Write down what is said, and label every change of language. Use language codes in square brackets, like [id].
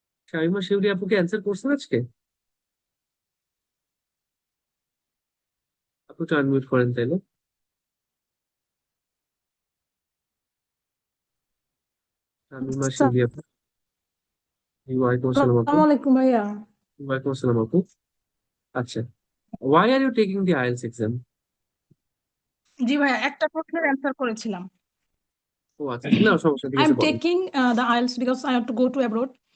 [bn] শামিমা শিউলি আপু কি অ্যান্সার করছেন আজকে? আপু তো আনমিউট করেন তাইলে। শামিমা শিউলি আপু, ওয়ালাইকুম আসসালাম আপু। আসসালামু আলাইকুম ভাইয়া। ওয়ালাইকুম আসসালাম আপু। [en] আচ্ছা, why are you taking the IELTS exam? [bn] জি ভাইয়া, একটা প্রশ্নের অ্যান্সার করেছিলাম। ও আচ্ছা, না সমস্যা, ঠিক [en] I am [bn] আছে বলেন। [en] Taking the IELTS because I have to go to abroad.